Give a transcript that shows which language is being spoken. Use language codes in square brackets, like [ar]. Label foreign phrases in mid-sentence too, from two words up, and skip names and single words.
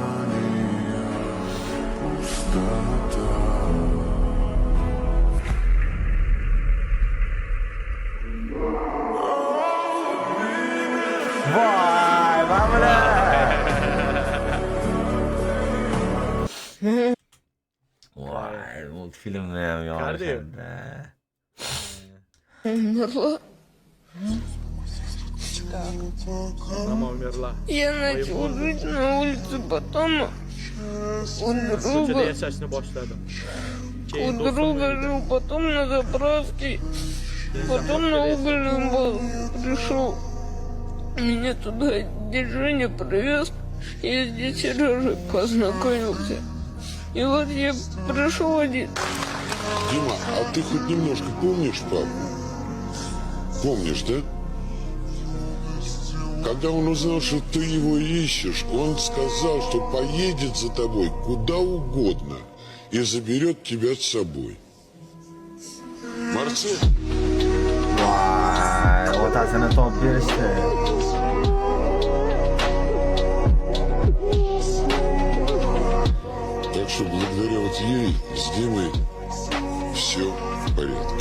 [uz] Voy, mamla. Voy, multfilmni ham yoqishadi. [ru] Умерла. Я начал жить на улице, потом у [uz] Ko'chada [ru] друга, [uz] yashashni boshladim. [ru] у [uz] Keyin [ru] друга [uz] do'stim [ru] жил, потом на заправке, потом на угольном пришел. Меня туда дядя Женя привез, я здесь Сережей познакомился. И вот я пришел один. Дима, а ты хоть немножко помнишь папу? Помнишь, да? Когда он узнал, что ты его ищешь, он сказал, что поедет за тобой куда угодно и заберет тебя с собой. Марсель? [uz] Voy, otasini topib berishdi. [ru] Так что благодаря вот ей с Димой все в порядке.